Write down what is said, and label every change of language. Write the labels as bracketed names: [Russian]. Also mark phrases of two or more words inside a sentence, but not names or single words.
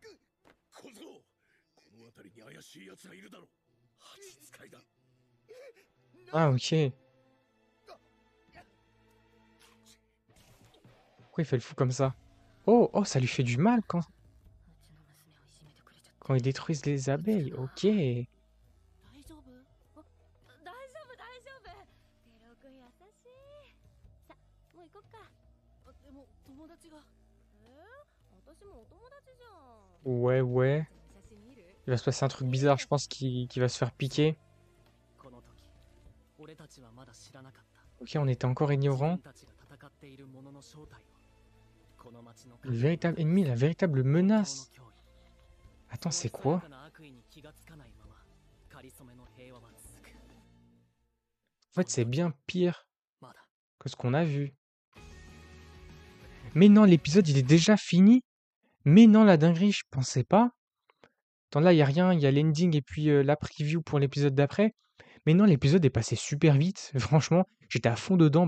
[French] Ah, ok. Pourquoi il fait le fou comme ça? Oh, oh, ça lui fait du mal quand ils détruisent les abeilles. Ok. [Japanese] 大丈夫あ大丈夫大丈夫テロ君優しいさもう行こっかでも友達が私もお友達じゃん [French] Ouais, ouais. [Japanese] 写真見る [French] Il va se passer un truc bizarre, je pense qu'il va se faire piquer. [Japanese] この時俺たちはまだ知らなかった [French] Ok, on était encore [Japanese] 自 [French] ignorants. [Japanese] 分たちが戦っているものの正体をこの町の [French] Le véritable ennemi, la véritable [Japanese] 本当の [French] menace. [Japanese] 脅威 [French] Attends, [Japanese] そ [French] c'est [Japanese] の [French] quoi? [Japanese] 密やかな悪意に気がつかないままかりそめの平和は続く [French] En fait, c'est bien pire [Japanese] まだ [French] que ce qu'on a vu. Mais non, l'épisode, il est déjà fini. Mais non, la dinguerie, je pensais pas. Attends, là, il y a rien, il y a l'ending et puis la preview pour l'épisode d'après. Mais non, l'épisode est passé super vite. Franchement, j'étais à fond dedans.